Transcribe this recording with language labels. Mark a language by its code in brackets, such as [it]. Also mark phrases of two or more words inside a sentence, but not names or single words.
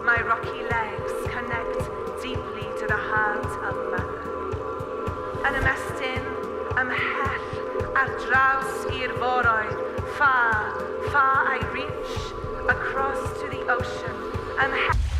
[en] My rocky legs connect deeply to the heart of mother. [cy] Yn ymestyn, ymhell ar draws i'r foroedd, [en] far, far I reach across to the ocean, ymhell.